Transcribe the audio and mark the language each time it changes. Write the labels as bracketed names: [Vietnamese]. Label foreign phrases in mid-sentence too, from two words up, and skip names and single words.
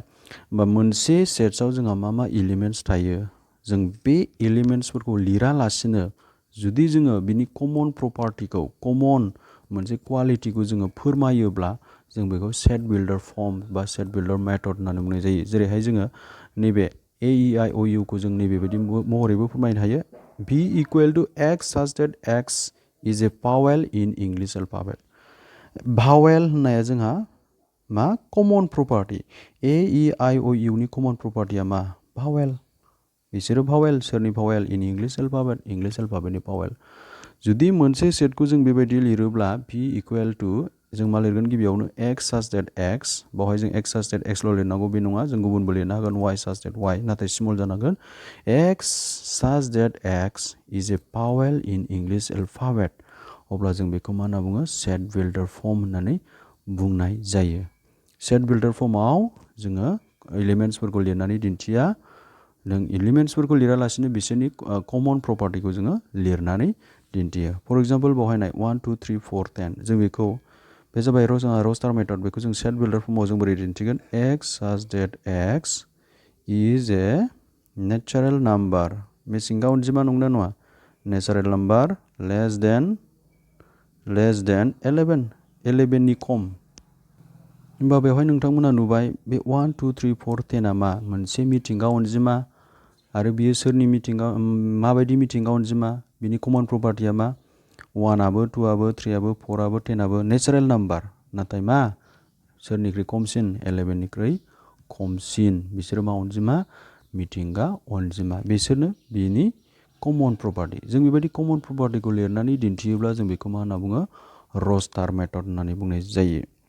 [Bodo] होमबा मोनसे सेट्सआव जोंहा मा एलिमेन्ट्स थायो जों बे एलिमेन्ट्सफोरखौ लिरालासिनो जुदि जोङो बिनि कमन प्रपार्टिखौ कमन मोनसे क्वालिटिखौ जोङो फोरमायोब्ला जों बेखौ [English] set builder form [Bodo] बा [English] set builder method [Bodo] होननानै बुंनाय जायो जेरैहाय जोङो नैबे ए इ आइ अ इउ खौ जों नैबेबायदि महरैबो फोरमायनो हायो [English] v equal to x such that x is a vowel in English alphabet [Bodo] भावेल होननाया जोंहा मा कमन प्रपार्टि ए इ आइ अ इउ नि कमन प्रपार्टिया मा भावेल बिसोरो भावेल सोरनि भावेल [English] in English alphabet [Bodo] भावेल जुदि मोनसे सेटखौ जों बेबायदि लिरोब्ला v [English] equal to [Bodo] जों मा लिरगोन गिबियावनो [English] x such that x [Bodo] बावहाय जों [English] x such that x [Bodo] ल' लिरनांगौ बे नङा जों गुबुनबो लिरनो हागोन [English] y such that y [Bodo] नाथाय स्मल जानांगोन [English] x such that x is a vowel in English alphabet अब्ला [Bodo] जों बेखौ मा होनना बुङो [English] set builder form [Bodo] होननानै बुंनाय जायो [English] set builder form [Bodo] जोङो एलिमेन्ट्सफोरखौ लिरनानै दिन्थिया नों एलिमेन्ट्सफोरखौ लिरालासिनो बिसोरनि कमन प्रपार्टिखौ जोङो लिरनानै दिन्थियो [English] for example [Bodo] बावहायनाय 1 2 3 4 10 जों बेखौ बे जाबाय जोंहा [English] roster method [Bodo] बेखौ जों [English] set builder form [Bodo] जों बोरै दिन्थिगोन [English] x such that x is a natural number [Bodo] मिथिंगा अनजिमा नंना नङा [English] natural number less than 11 [Bodo] नि खम होमबा बेवहाय नोंथांमोना नुबाय बे 1 2 3 4 10 आ मा मोनसे मिथिंगा अनजिमा आरो बियो सोरनि माबायदि मिथिंगा अनजिमा बिनि कमन प्रपार्टिया मा 1 आबो 2 आबो 3 आबो 4 आबो 10 आबो [English] natural number [Bodo] नाथाय मा सोरनिख्रुइ खमसिन 11 निख्रुइ खमसिन बिसोरो मा अनजिमा मिथिंगा अनजिमा बिसोरनो बिनि कमन प्रपार्टि जों बेबायदि कमन प्रपार्टिखौ लिरनानै दिन्थियोब्ला जों बेखौ मा होनना बुङो [English] roster method [Bodo] होननानै बुंनाय जायो